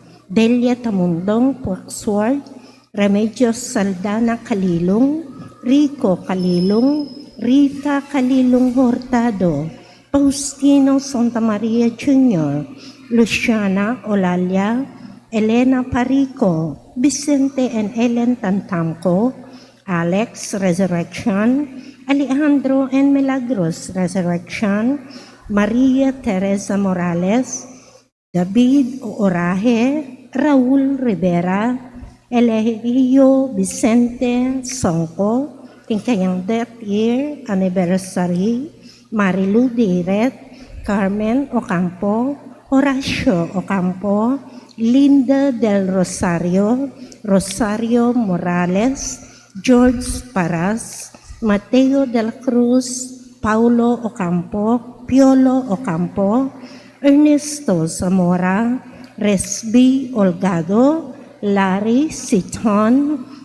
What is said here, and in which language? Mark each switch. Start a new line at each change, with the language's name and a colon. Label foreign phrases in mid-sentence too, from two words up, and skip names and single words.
Pampanga: Delia Tamundong Puaksword, Remedios Saldana Kalilong, Rico Kalilong, Rita Kalilong Hurtado, Faustino Santa Maria Jr., Luciana Olalia, Elena Parico, Vicente and Ellen Tantamco, Alex Resurrection, Alejandro and Milagros Resurrection, Maria Teresa Morales, David Oraje, Raul Rivera, Elegio Vicente Songco, kayang
English: death year anniversary,
Pampanga: Marilu Diret, Carmen Ocampo, Horacio Ocampo, Linda del Rosario, Rosario Morales, George Paras, Mateo del Cruz, Paulo Ocampo, Piolo Ocampo, Ernesto Zamora, Resby Olgado, Larry Siton,